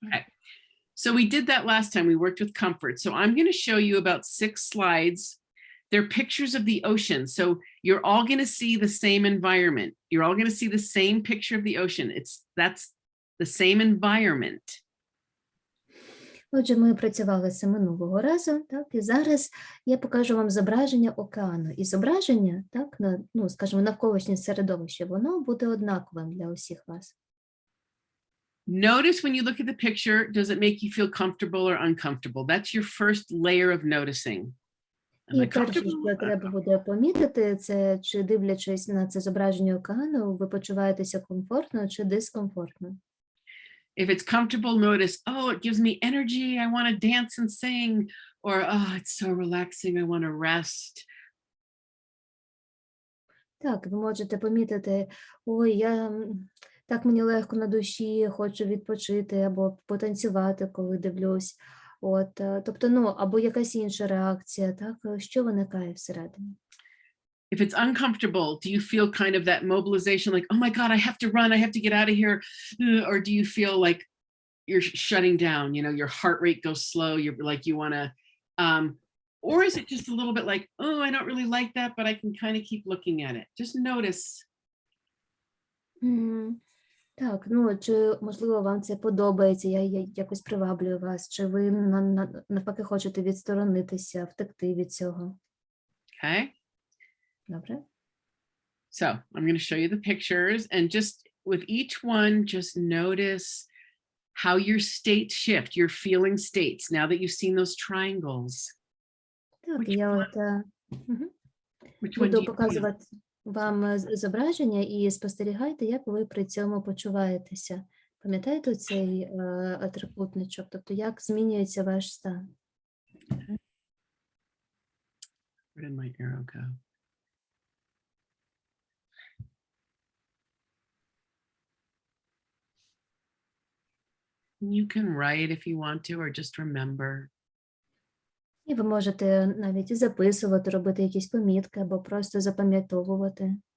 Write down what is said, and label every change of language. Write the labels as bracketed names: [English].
[English] Okay. So we did that last time. We worked with comfort. So I'm going to show you about 6 slides. They're pictures of the ocean. So you're all going to see the same environment. You're all going to see the same picture of the ocean. That's the same environment. [Ukrainian] Отже, ми працювали з минулого разу, так, і зараз я покажу вам зображення океану. І зображення, так, скажімо, навколишнє середовище, воно буде однаковим для усіх вас. [English] Notice when you look at the picture, does it make you feel comfortable or uncomfortable? That's your first layer of noticing. [Ukrainian] І перше, що треба буде помітити, це чи, дивлячись на це зображення океану, ви почуваєтеся комфортно чи дискомфортно. [English] If it's comfortable, notice, oh, it gives me energy, I want to dance and sing, or, oh, it's so relaxing, I want to rest. [Ukrainian] Так, ви можете помітити, ой, так мені легко на душі, хочу відпочити, або потанцювати, коли дивлюсь. От, тобто, або якась інша реакція, так, що виникає всередині. [English] If it's uncomfortable, do you feel kind of that mobilization, like, oh my God, I have to run, I have to get out of here? Or do you feel like you're shutting down, your heart rate goes slow, you're like, you want to, or is it just a little bit like, oh, I don't really like that, but I can kind of keep looking at it. Just notice. [Ukrainian] Так, чи, можливо, вам це подобається, я якось приваблюю вас, чи ви навпаки хочете відсторонитися, втекти від цього? [English] Okay. [Ukrainian] Добре. [English] So I'm going to show you the pictures, and just with each one, just notice how your states shift, your feeling states, now that you've seen those triangles. [Ukrainian] Так, я [English] Which one do [Ukrainian] буду [English] you [Ukrainian] показувати. вам зображення і спостерігайте, як ви при цьому почуваєтеся. Пам'ятаєте цей трикутничок? Тобто, як змінюється ваш стан? [English] Where did my arrow go? You can write if you want to, or just remember. [Ukrainian] І ви можете навіть і записувати, робити якісь помітки або просто запам'ятовувати.